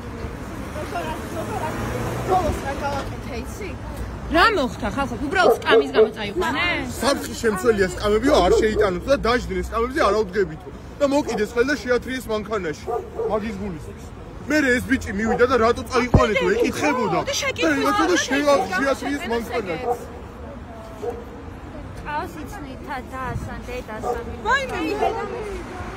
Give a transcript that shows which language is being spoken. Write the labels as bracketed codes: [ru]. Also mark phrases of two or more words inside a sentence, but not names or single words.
[ka] რა მოხდა ხალხო? უბრალოდ სკამის გამო წაიყვანეს? სამხი შემცველია სკამებიო არ შეიტანოთ და დაждდნენ სკამებზე არაუდგებითო. და მოკიდეს ხელ და შეათრიეს მანქანაში. მაგის გულისთვის. მე ეს ბიჭი მივიდა და რატო წაიყვანეთო ეკითხებოდა. და შეათრიეს მანქანაში. Ausitzni ta da san de da san. ვაი მე